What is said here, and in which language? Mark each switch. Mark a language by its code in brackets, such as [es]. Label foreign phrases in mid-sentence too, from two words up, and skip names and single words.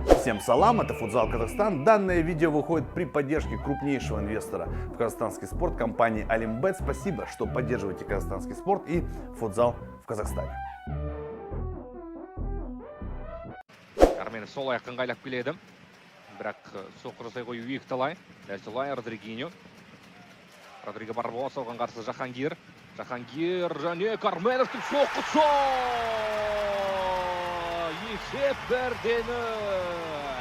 [ru] Всем салам, это Футзал Казахстан. Данное видео выходит при поддержке крупнейшего инвестора в казахстанский спорт компании Алимбет. Спасибо, что поддерживаете казахстанский спорт и футзал в Казахстане. [kk] Карменов сол аяққа ыңғайлап келеді. Бірақ соққы жасай қою екі талай. Дәл солай Родриго Барбос оған қарсы Жахангир. Жахангир және Карменовтың соққысы! Есеп 1-0.